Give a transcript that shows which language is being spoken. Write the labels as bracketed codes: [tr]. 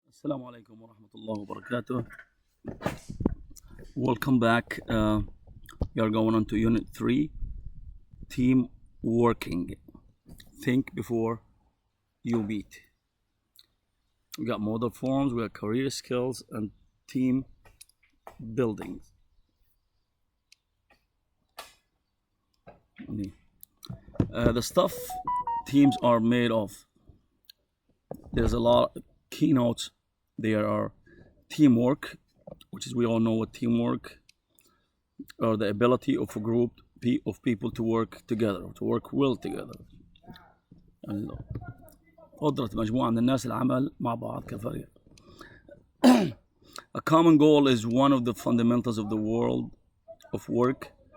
[ar] السلام عليكم ورحمة الله وبركاته. [en] Welcome back. We are going on to Unit 3, Team Working. Think before you meet. We got model forms, we got career skills, and team building. The stuff teams are made of. There's a lot of keynotes. There are teamwork, which is we all know what teamwork or the ability of a group of people to work together, to work well together. [ar] قدرة مجموعة من الناس العمل مع بعض كفريق. [en] A common goal is one of the fundamentals of the world of work.